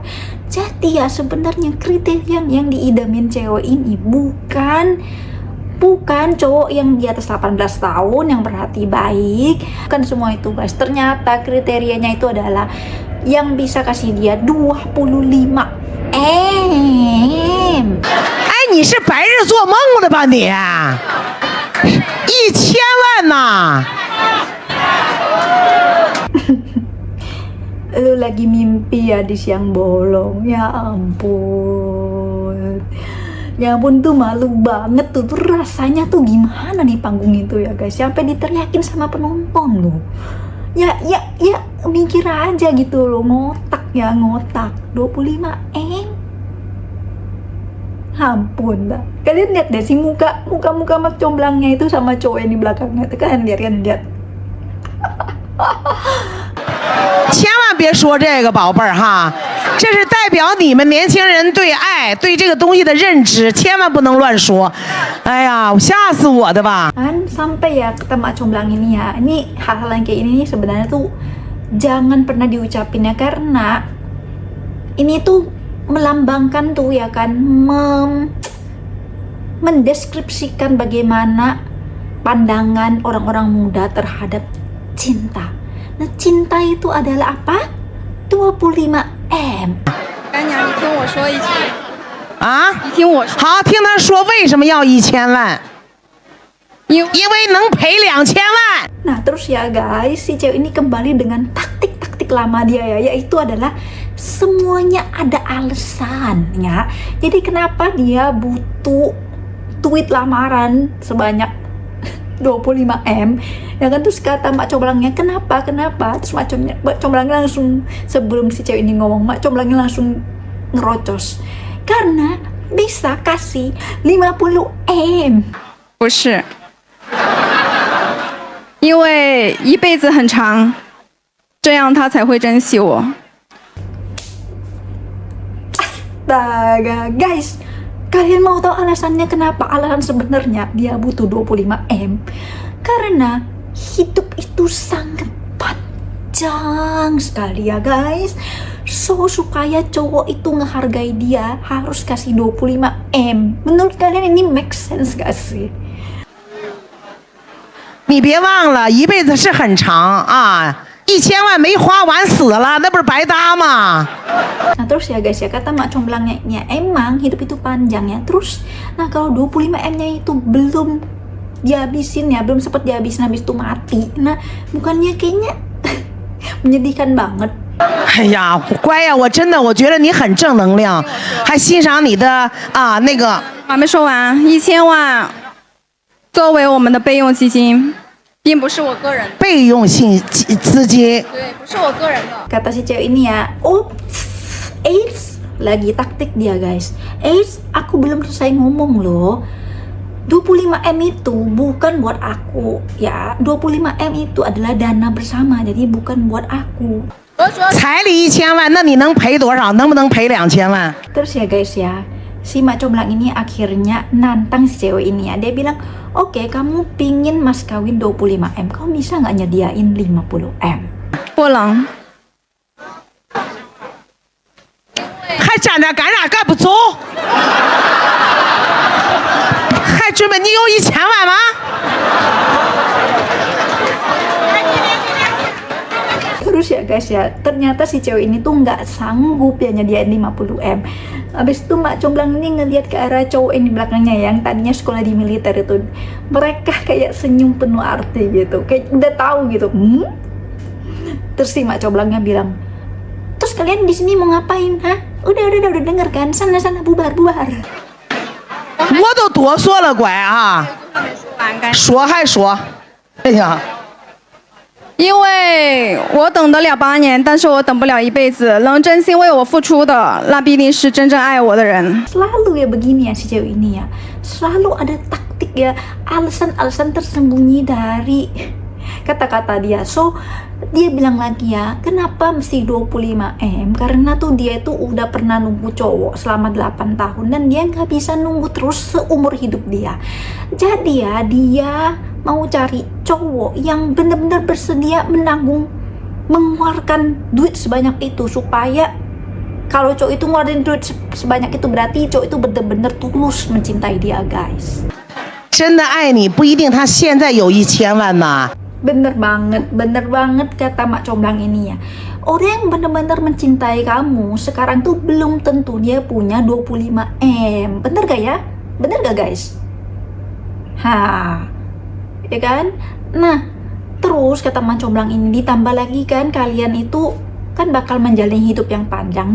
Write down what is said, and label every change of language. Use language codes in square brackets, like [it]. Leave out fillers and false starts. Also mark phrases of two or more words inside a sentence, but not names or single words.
[id] Jadi ya sebenarnya kriteria yang diidamin cewek ini bukan cowok yang di atas 18 tahun yang berhati baik, bukan semua itu guys. Ternyata kriterianya itu adalah yang bisa kasih dia 25 M. [zh] 哎，你是白日做梦的吧你？1000万呐！ [id] Lu lagi mimpi ya di siang bolong. Ya ampun. Ya ampun tuh malu banget tuh rasanya tuh gimana nih panggung itu ya guys. Sampai diteriakin sama penonton loh. Ya mikir aja gitu loh, ngotak 25 M. Ampun dah. Kalian lihat deh si muka Mak Comblangnya itu sama cowok yang di belakangnya. Itu kalian lihat. [zh] 千万别说这个，宝贝儿哈，这是代表你们年轻人对爱、对这个东西的认知，千万不能乱说。哎呀，吓死我的吧！ [id] Kan sampai ya kata Mak Comblang ini ya, ini hal-hal yang kayak ini sebenarnya tuh jangan pernah diucapin ya, karena ini tuh melambangkan tuh ya kan, mendeskripsikan bagaimana pandangan orang-orang muda terhadap cinta. Nah cinta itu adalah apa? 25 M. [zh] 干娘，你听我说一句。啊，你听我说。好，听他说为什么要1000万？因因为能赔2000万。 [id] Nah terus ya guys, si cewek ini kembali dengan taktik lama dia ya, yaitu adalah semuanya ada alasan ya. Jadi kenapa dia butuh tweet lamaran sebanyak 25 M ya kan. Terus kata Mak Comblangnya, kenapa terus Mak Comblangnya langsung, sebelum si cewek ini ngomong, Mak Comblangnya langsung ngerocos karena bisa kasih 50 M. [zh] 不是，因为一辈子很长，这样他才会珍惜我。 [id] Astaga guys, kalian mau tahu alasannya kenapa? Alasan sebenarnya dia butuh 25 M karena hidup itu sangat panjang sekali ya guys. So supaya cowok itu ngehargai dia harus kasih 25 M. Menurut kalian ini [en] make sense [id] gak sih? [zh] 你别忘了，一辈子是很长啊，1000万没花完死了，那不是白搭吗？ [id] Nah terus ya guys ya, kata Mak Comblangnya ya, emang hidup itu panjang ya. Terus nah kalau 25 M-nya itu belum dihabisin ya, belum sempat dihabisin, habis itu mati. Nah bukannya kayaknya menyedihkan banget. [zh] 哎呀，乖呀，我真的我觉得你很正能量，还欣赏你的啊那个。还没说完，1000万作为我们的备用基金，并不是我个人的。备用性资金。对，不是我个人的。 [id] Kata si cewek ini ya, Eits, lagi taktik dia guys. Eits, aku belum selesai ngomong loh. 25 M itu bukan buat aku ya. 25 M itu adalah dana bersama, jadi bukan buat aku. [zh] 彩礼1000万，那你能赔多少？能不能赔2000万？ [id] Terus ya guys ya, si Mak Comblang ini akhirnya nantang si cewek ini ya. Dia bilang, oke, kamu pingin mas kawin 25 M, kamu bisa nggak nyediain 50 M? [zh] 不能，还展站着，干啥干不走？还准备你有1000万吗？ [id] Terus ya guys ya, ternyata si cewek ini tuh nggak sanggup ya nyediain 50M. Habis itu Mak Comblang ini ngeliat ke arah cowok yang di belakangnya yang tadinya sekolah di militer itu. Mereka kayak senyum penuh arti gitu, kayak udah tahu gitu. Terus si Mak Comblangnya bilang, terus kalian di sini mau ngapain? Hah? Udah denger kan? Sana bubar. [zh] 我都多说了，乖啊，说还说，哎呀。因为我等得了8年，但是我等不了一辈子。能真心为我付出的，那必定是真正爱我的人。 [id] Selalu ya begini ya si cewek ini ya, selalu ada taktik ya, alasan-alasan tersembunyi dari kata-kata dia. So dia bilang lagi ya, kenapa mesti 25M? Karena tuh dia itu udah pernah nunggu cowok selama 8 tahun dan dia nggak bisa nunggu terus seumur hidup dia. Jadi ya dia mau cari cowok yang benar-benar bersedia mengeluarkan duit sebanyak itu, supaya kalau cowok itu ngeluarin duit sebanyak itu berarti cowok itu benar-benar tulus mencintai dia, guys. [zh] 真的爱你不一定他现在有1000万呐。 [id] Bener banget kata Mak Comblang ini ya. Orang yang benar-benar mencintai kamu sekarang tuh belum tentu dia punya 25M. Bener gak ya? Bener gak guys? Ya kan? Nah, terus kata Mak Comblang ini ditambah lagi kan kalian itu kan bakal menjalani hidup yang panjang.